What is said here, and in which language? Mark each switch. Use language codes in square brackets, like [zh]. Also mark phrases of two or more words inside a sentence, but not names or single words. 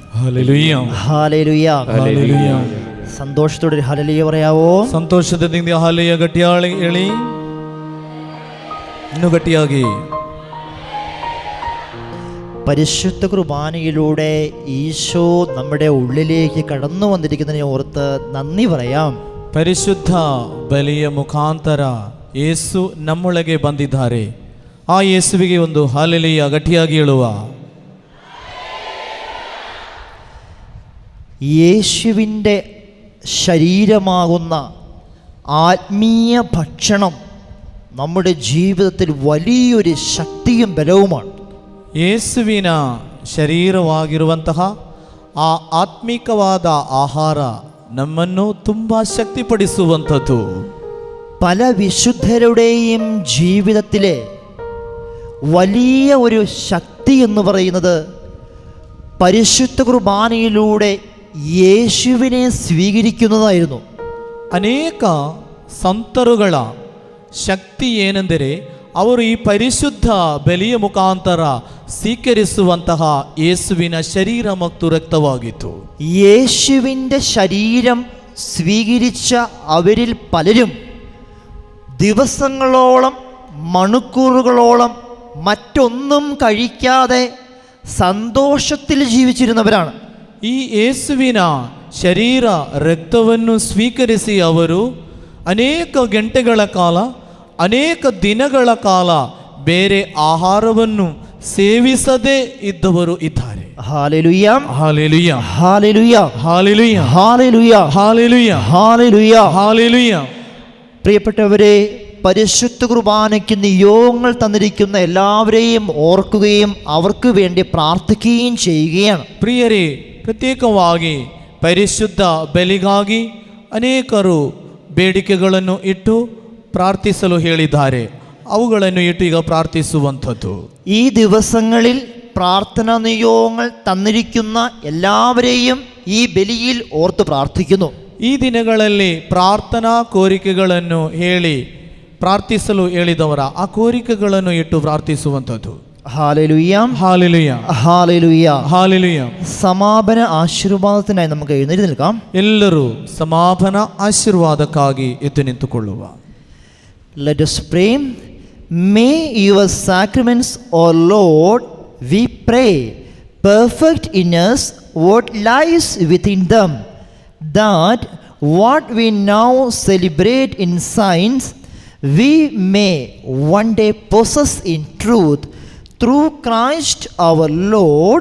[ml] ഹല്ലേലൂയ ഹല്ലേലൂയ ഹല്ലേലൂയ. സന്തോഷത്തോടെ ഒരു ഹല്ലേലൂയ പറയാവോ? [kn] ಸಂತೋಷದಿಂದ ಹಲ್ಲೆಯ ಗಟ್ಟಿಯಾಗಿ ಹೇಳಿ, ಇನ್ನೂ ಗಟ್ಟಿಯಾಗಿ. [ml] പരിശുദ്ധ കുർബാനയിലൂടെ ഈശോ നമ്മുടെ ഉള്ളിലേക്ക് കടന്നു വന്നിരിക്കുന്നതിനെ ഓർത്ത് നന്ദി പറയാം. [kn] ಪರಿಶುದ್ಧ ಬಲಿಯ ಮುಖಾಂತರ ಯೇಸು ನಮ್ಮೊಳಗೆ ಬಂದಿದ್ದಾರೆ. ಆ ಯೇಸುವಿಗೆ ಒಂದು ಹಲ್ಲೆಲೂಯ ಗಟ್ಟಿಯಾಗಿ ಹೇಳುವ. [ml] യേശുവിൻ്റെ ശരീരമാകുന്ന ആത്മീയ ഭക്ഷണം നമ്മുടെ ജീവിതത്തിൽ വലിയൊരു ശക്തിയും ബലവുമാണ്. [kn] ಯೇಸುವಿನ ಶರೀರವಾಗಿರುವಂತಹ ಆ ಆತ್ಮಿಕವಾದ ಆಹಾರ ನಮ್ಮನ್ನು ತುಂಬ ಶಕ್ತಿಪಡಿಸುವಂಥದ್ದು. [ml] പല വിശുദ്ധരുടെയും ജീവിതത്തിലെ വലിയ ഒരു ശക്തി എന്ന് പറയുന്നത് പരിശുദ്ധ കുർബാനയിലൂടെ യേശുവിനെ സ്വീകരിക്കുന്നതായിരുന്നു. [kn] ಅನೇಕ ಸಂತರುಗಳ ಶಕ್ತಿ ಏನೆಂದರೆ ಅವರು ಈ ಪರಿಶುದ್ಧ ಬಲಿಯ ಮುಖಾಂತರ ಸ್ವೀಕರಿಸುವಂತಹ ಯೇಸುವಿನ ಶರೀರ ಮತ್ತು ರಕ್ತವಾಗಿತ್ತು. [ml] യേശുവിൻ്റെ ശരീരം സ്വീകരിച്ച അവരിൽ പലരും ദിവസങ്ങളോളം മണിക്കൂറുകളോളം മറ്റൊന്നും കഴിക്കാതെ സന്തോഷത്തിൽ ജീവിച്ചിരുന്നവരാണ്. [kn] ಈ ಯೇಸುವಿನ ಶರೀರ ರಕ್ತವನ್ನು ಸ್ವೀಕರಿಸಿ ಅವರು ಅನೇಕ ಗಂಟೆಗಳ ಕಾಲ, ಅನೇಕ ದಿನಗಳ ಕಾಲ ಬೇರೆ ಆಹಾರವನ್ನು ಸೇವಿಸದೇ ಇದ್ದವರು ಇದ್ದಾರೆ. [ml] ഹല്ലേലൂയ [kn] ಹಾಲೆಲೂಯ [ml] ഹല്ലേലൂയ [kn] ಹಾಲೆಲೂಯ [ml] ഹല്ലേലൂയ [kn] ಹಾಲೆಲೂಯ [ml] ഹല്ലേലൂയ. [kn] ಹಾಲೆಲೂಯ. [ml] പ്രിയപ്പെട്ടവരെ, പരിശുദ്ധ കുർബാനയ്ക്ക് നിയോഗങ്ങൾ തന്നിരിക്കുന്ന എല്ലാവരെയും ഓർക്കുകയും അവർക്ക് വേണ്ടി പ്രാർത്ഥിക്കുകയും ചെയ്യുകയാണ്. [kn] ಪ್ರಿಯರೇ, ಪ್ರತ್ಯೇಕವಾಗಿ ಪರಿಶುದ್ಧ ಬಲಿಗಾಗಿ ಅನೇಕರು ಬೇಡಿಕೆಗಳನ್ನು ಇಟ್ಟು ಪ್ರಾರ್ಥಿಸಲು ಹೇಳಿದ್ದಾರೆ. ಅವುಗಳನ್ನು ಇಟ್ಟು ಈಗ ಪ್ರಾರ್ಥಿಸುವಂಥದ್ದು. [ml] ഈ ദിവസങ്ങളിൽ പ്രാർത്ഥനാ നിയോഗങ്ങൾ തന്നിരിക്കുന്ന എല്ലാവരെയും ഈ ബലിയിൽ ഓർത്ത് പ്രാർത്ഥിക്കുന്നു. [kn] ಈ ದಿನಗಳಲ್ಲಿ ಪ್ರಾರ್ಥನಾ ಕೋರಿಕೆಗಳನ್ನು ಹೇಳಿ ಪ್ರಾರ್ಥಿಸಲು ಹೇಳಿದವರ ಆ ಕೋರಿಕೆಗಳನ್ನು ಇಟ್ಟು ಪ್ರಾರ್ಥಿಸುವಂಥದ್ದು. [ml] ഹല്ലേലൂയ [kn] ಹಾಲೆಲೂಯ [ml] ഹല്ലേലൂയ [kn] ಹಾಲೆಲೂಯ. [ml] സമാപന ആശീർവാദത്തിനായി നമുക്ക് എഴുന്നേറ്റ് നിൽക്കാം. [kn] ಎಲ್ಲರೂ ಸಮಾಪನ ಆಶೀರ್ವಾದಕ್ಕಾಗಿ ಎದ್ದು ನಿಂತುಕೊಳ್ಳುವ. [en] Let us pray. May your sacraments, O Lord, we pray, perfect in us what lies within them, that what we now celebrate in signs we may one day possess in truth through Christ our Lord.